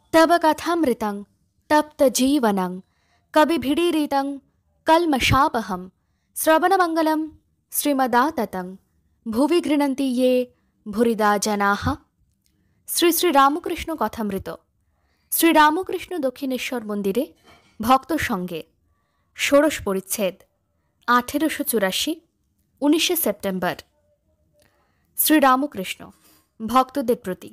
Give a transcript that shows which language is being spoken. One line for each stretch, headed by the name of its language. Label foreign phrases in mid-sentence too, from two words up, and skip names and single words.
Sanskrit: तव कथामृतं तप्तजीवनं कविभिडीरितं कल्मषापहं श्रवणमङ्गलं श्रीमदाततं भुवि गृह्णन्ति ये भूरिदा जनाः।
Bangla: শ্রী শ্রী রামকৃষ্ণ কথামৃত। শ্রী রামকৃষ্ণ দক্ষিণেশ্বর মন্দিরে ভক্ত সঙ্গে ষোড়শ পরিচ্ছেদ 1884 19শে সেপ্টেম্বর। শ্রী রামকৃষ্ণ ভক্তদের প্রতি।